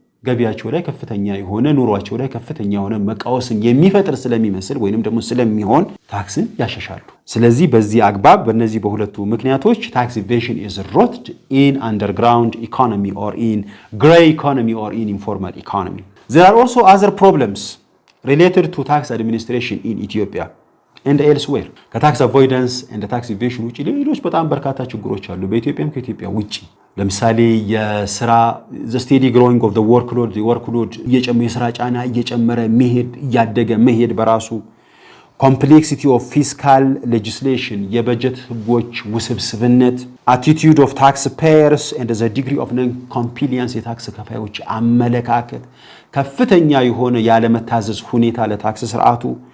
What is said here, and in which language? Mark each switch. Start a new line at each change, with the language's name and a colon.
Amharic: ገቢያቸው ላይ ከፍተኛ የሆነ ኑሯቸው ላይ ከፍተኛ የሆነ መቃወስን የሚፈጥር ስለሚመስል ወይንም ደግሞ ስለሚሆን ታክስን ያሸሻሉ። ስለዚህ በዚህ አግባብ በእነዚህ በሁለቱ ምክንያቶች ታክስ ኢቬዥን
English: is rooted in underground economy or in gray economy or in informal economy. There are also other problems related to tax administration in Ethiopia and elsewhere.
Amharic: ከታክስ አቮይዳንስ
English: and tax evasion
Amharic: ውጪ ሌሎች በጣም በርካታ ችግሮች አሉ በኢትዮጵያም ከኢትዮጵያ ውጪ። ለምሳሌ የስራ
English: the steady growing of the workload
Amharic: የስራ ጫና እየጨመረ መሄድ እያደገ መሄድ በራሱ
English: complexity of fiscal legislation
Amharic: የበጀት ህጎች ውስብስብነት
English: attitude of taxpayers and the degree of non-compliance
Amharic: የታክስ ከፋዮች አመለካከት ከፍተኛ የሆነ ያለመታዘዝ ሁኔታ ለታክስ ስርዓቱ